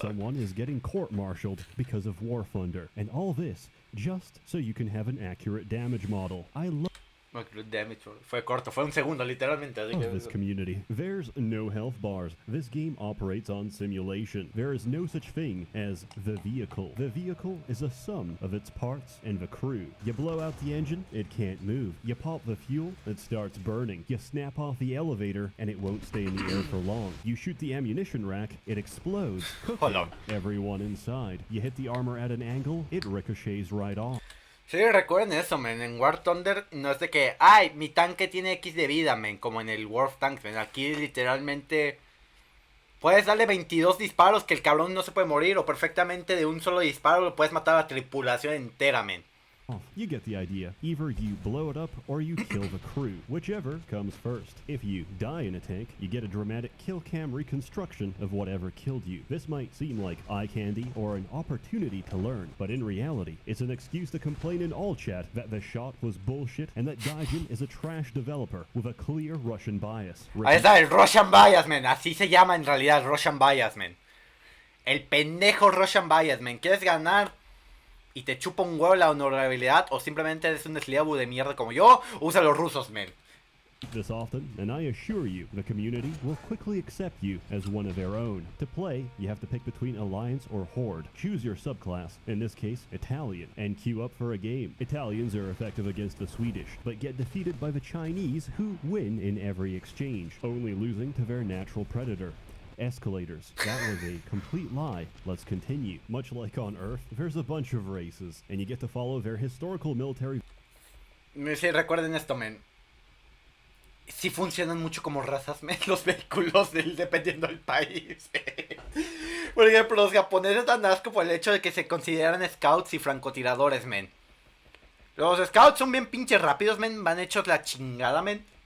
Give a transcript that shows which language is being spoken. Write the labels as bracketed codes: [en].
[en] Someone is getting court-martialed because of War Thunder, and all this just so you can have an accurate damage model. I love [es] Fue corto, fue un segundo, literalmente. [en] this community. There's no health bars. This game operates on simulation. There is no such thing as the vehicle. The vehicle is a sum of its parts and the crew. You blow out the engine, it can't move. You pop the fuel, it starts burning. You snap off the elevator, and it won't stay in the air for long. You shoot the ammunition rack, it explodes, cooking everyone inside. You hit the armor at an angle, it ricochets right off. [es] Sí, recuerden eso, men. En War Thunder no es de que, ay, mi tanque tiene X de vida, men. Como en el War of Tanks, men. Aquí literalmente puedes darle 22 disparos que el cabrón no se puede morir. O perfectamente de un solo disparo lo puedes matar a la tripulación entera, men. [en] You get the idea. Either you blow it up or you kill the crew, whichever comes first. If you die in a tank, you get a dramatic kill cam reconstruction of whatever killed you. This might seem like eye candy or an opportunity to learn, but in reality, it's an excuse to complain in all chat that the shot was bullshit and that Gaijin is a trash developer with a clear Russian bias. [es] Ahí está, el Russian Bias, man. Así se llama en realidad, Russian Bias, man. El pendejo Russian Bias, man. ¿Quieres ganar y te chupa un huevo la honorabilidad o simplemente eres un esliabu de mierda como yo? Usa los rusos, man. [en] This often, and I assure you, the community will quickly accept you as one of their own. To play, you have to pick between Alliance or Horde. Choose your subclass, in this case, Italian, and queue up for a game. Italians are effective against the Swedish, but get defeated by the Chinese, who win in every exchange, only losing to their natural predator. Escalators. That was a complete lie. Let's continue. Much like on Earth, there's a bunch of races, and you get to follow their historical military... [es] Sí, recuerden esto, men. Sí funcionan mucho como razas, men, los vehículos dependiendo del país. Por ejemplo, los japoneses dan asco por el hecho de que se consideran scouts y francotiradores, men. Los scouts son bien pinches rápidos, men, van hechos la chingada, men.